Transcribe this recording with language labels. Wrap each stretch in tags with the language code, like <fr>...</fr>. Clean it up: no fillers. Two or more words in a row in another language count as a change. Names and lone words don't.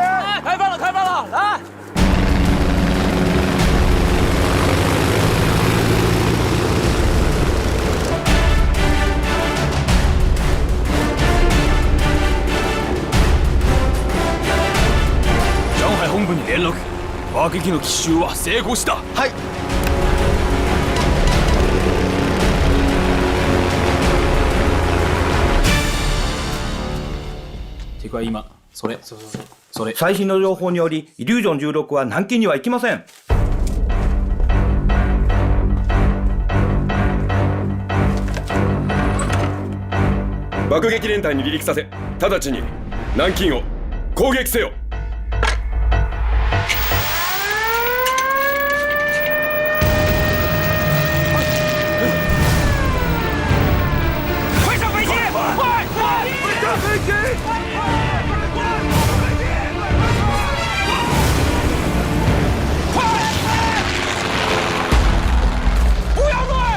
<zh>开饭了，开饭了，来！</zh> <ja>上海本部に連絡。爆撃の奇襲は成功した。はい。てか今それ最新の情報によりイリュージョン16は南京には行きません。爆撃連隊に離陸させ、直ちに南京を攻撃せよ。</ja> <zh>快上飞机！快！快上飞机！不要乱！</zh>